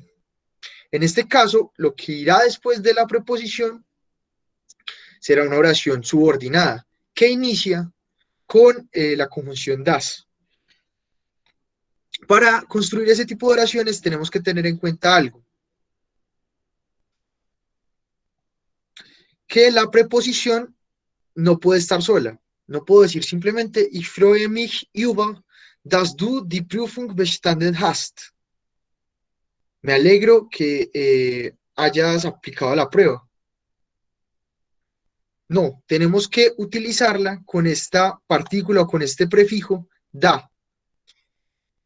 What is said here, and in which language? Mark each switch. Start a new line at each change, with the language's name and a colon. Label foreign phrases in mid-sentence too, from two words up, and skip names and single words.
Spanish: En este caso, lo que irá después de la preposición será una oración subordinada que inicia con la conjunción das. Para construir ese tipo de oraciones tenemos que tener en cuenta algo, que la preposición no puede estar sola. No puedo decir simplemente
German: ich freue mich über, dass du die Prüfung bestanden hast.
Spanish: Me alegro que hayas aplicado la prueba. No, tenemos que utilizarla con esta partícula o con este prefijo da.